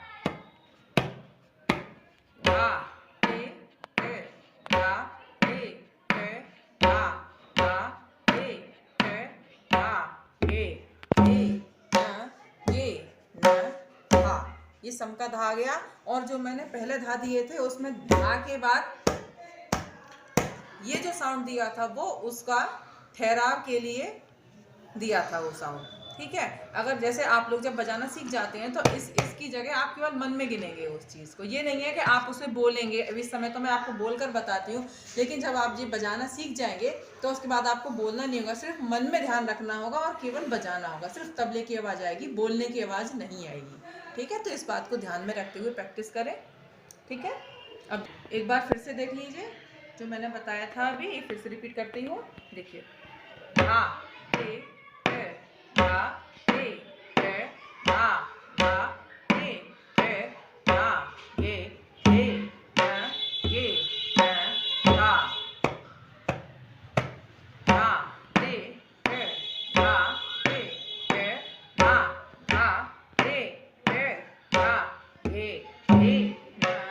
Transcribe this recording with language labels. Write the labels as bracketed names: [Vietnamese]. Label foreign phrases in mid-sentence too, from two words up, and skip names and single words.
[Hindi] धा ते ट धा ते ट धा धा ते ट धा गे न धा। ये सम का धा आ गया। और जो मैंने पहले धा दिए थे उसमें धा के बाद ये जो साउंड दिया था वो उसका ठहराव के लिए दिया था वो साउंड, ठीक है। अगर जैसे आप लोग जब बजाना सीख जाते हैं तो इसकी जगह आप केवल मन में गिनेंगे उस चीज़ को। ये नहीं है कि आप उसे बोलेंगे। अब इस समय तो मैं आपको बोलकर बताती हूँ, लेकिन जब आप ये बजाना सीख जाएंगे तो उसके बाद आपको बोलना नहीं होगा, सिर्फ मन में ध्यान रखना होगा और केवल बजाना होगा। सिर्फ तबले की आवाज़ आएगी, बोलने की आवाज़ नहीं आएगी, ठीक है। तो इस बात को ध्यान में रखते हुए प्रैक्टिस करें, ठीक है। अब एक बार फिर से देख लीजिए जो मैंने बताया था अभी, ये फिर से रिपीट करती हूँ। देखिए, धा ते ट धा ते ट धा धा ते ट धा गे गे न धा धा ते ट धा ते ट धा धा ते ट धा गे न